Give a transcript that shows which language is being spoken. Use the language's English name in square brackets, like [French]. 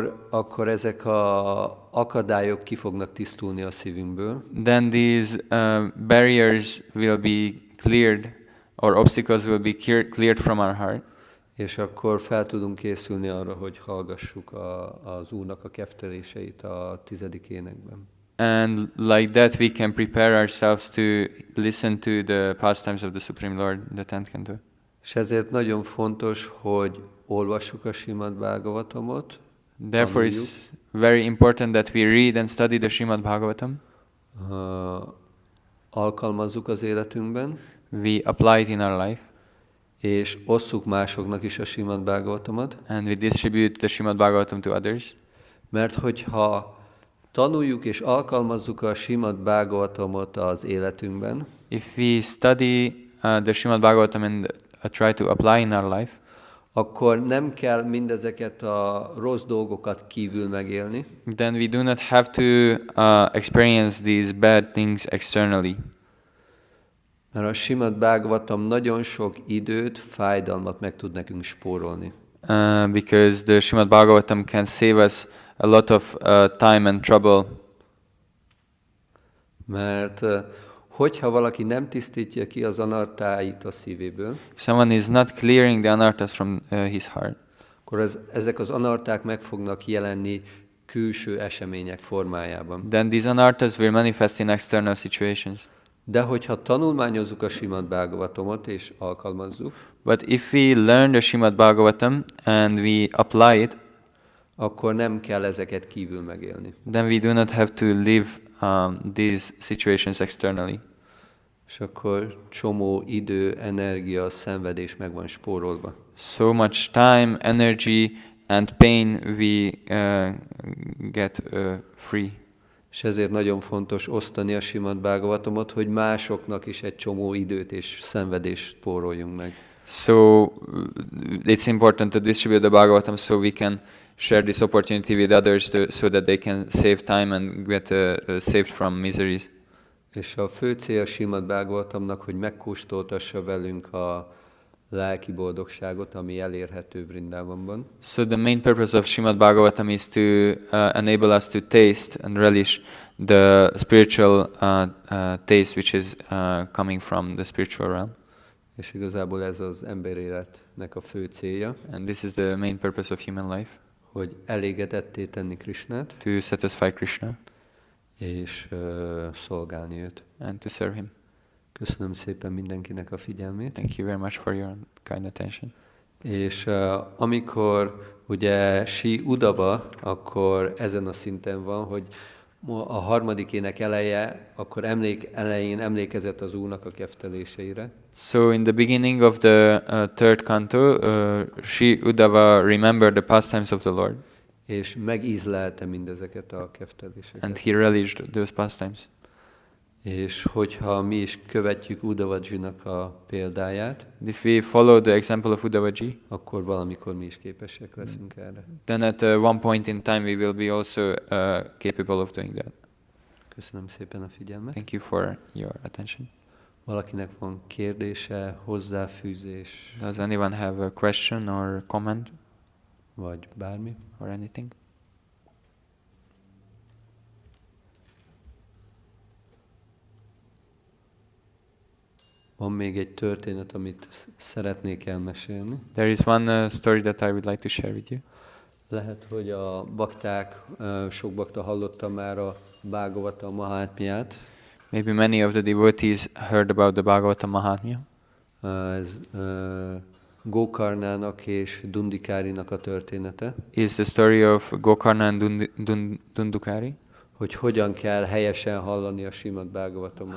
[Hungarian] akkor ezek a akadályok ki fognak tisztulni a szívünkből. [English] Then these barriers will be cleared, or obstacles will be cleared from our heart. [Hungarian] És akkor fel tudunk készülni arra, hogy hallgassuk az Úrnak a kefteléseit a 10. énekben. [English] And like that we can prepare ourselves to listen to the pastimes of the Supreme Lord, the 10th canto. [Hungarian] És ezért nagyon fontos, hogy olvassuk a Srimad Bhagavatamot. [English] Therefore it's very important that we read and study the Srimad Bhagavatam. [Hungarian] Alkalmazzuk az életünkben. [English] We apply it in our life. [Hungarian] És osszuk másoknak is a Srimad Bhagavatamot. [English] And we distribute the Srimad Bhagavatam to others. [Hungarian] Mert hogyha tanuljuk és alkalmazzuk a Srimad Bhagavatamot az életünkben, [English] if we study the Srimad Bhagavatam and try to apply in our life, [Hungarian] akkor nem kell mindezeket a rossz dolgokat kívül megélni. [English] Then we do not have to experience these bad things externally. [Hungarian] Mert a Srimad Bhagavatam nagyon sok időt, fájdalmat meg tud nekünk spórolni. [English] Because the Srimad Bhagavatam can save us a lot of time and trouble. [Hungarian] Mert hogyha valaki nem tisztítja ki az anartáit a szívéből, [English] if someone is not clearing the anarthas from his heart, [Hungarian] akkor ezek az anarták meg fognak jelenni külső események formájában. [English] Then these anarthas will manifest in external situations. [Hungarian] De hogyha tanulmányozzuk a Srimad Bhagavatamot és alkalmazzuk, [English] but if we learn the Srimad Bhagavatam and we apply it, [Hungarian] akkor nem kell ezeket kívül megélni. [English] Then we do not have to live these situations externally. [Hungarian] És akkor csomó idő, energia, szenvedés meg van spórolva. [English] So much time, energy and pain we get free. [Hungarian] És ezért nagyon fontos osztani a Srimad Bhagavatamot, hogy másoknak is egy csomó időt és szenvedést spóroljunk meg. [English] So it's important to distribute the Bhagavatam so we can share this opportunity with others so that they can save time and get saved from miseries. [Hungarian] És a fő célja Srimad Bhagavatamnak, hogy megkóstoltassa velünk a lelki boldogságot, ami elérhető Vrindavanban. [English] So the main purpose of Srimad Bhagavatam is to enable us to taste and relish the spiritual taste which is coming from the spiritual realm. [Hungarian] És igazából ez az emberéletnek a fő célja, [English] And this is the main purpose of human life, [Hungarian] hogy elégedetté tenni Krishnát, [English] to satisfy Krishna [Hungarian] és szolgálni őt. [English] and to serve him. [Hungarian] Köszönöm szépen mindenkinek a figyelmét. [English] Thank you very much for your kind attention. [Hungarian] És amikor ugye sí udava, akkor ezen a szinten van, hogy a harmadik ének eleje, akkor elején emlékezett az Úrnak a kefteléseire. [English] So in the beginning of the third canto, Sri Uddhava remembered the pastimes of the Lord, [Hungarian] És megízlelte mindezeket a kefteléseket. [English] and he relished those pastimes. [Hungarian] És hogyha mi is követjük Uddhavajinak a példáját, [English] If we follow the example of Uddhavaji, [Hungarian] akkor valamikor mi is képesek leszünk erre. [English] then at one point in time we will be also capable of doing that. [Hungarian] Köszönöm szépen a figyelmet. [English] Thank you for your attention. [Hungarian] Valakinek van kérdése, hozzáfűzés, [English] Does anyone have a question or comment [Hungarian] vagy bármi? [English] or anything? [Hungarian] Van még egy történet, amit szeretnék elmesélni. [English] There is one story that I would like to share with you. [Hungarian] Lehet, hogy a bakták, sok bakta hallotta már a Bhagavata Mahátmiát. [English] Maybe many of the devotees heard about the Bhagavata Mahatmya. [Hungarian] Ez Gokarnának és Dundikárinak a története, [English] Is the story of Gokarna and Dundukari. [Hungarian] hogy hogyan kell helyesen hallani a Srimad Bhagavatamot.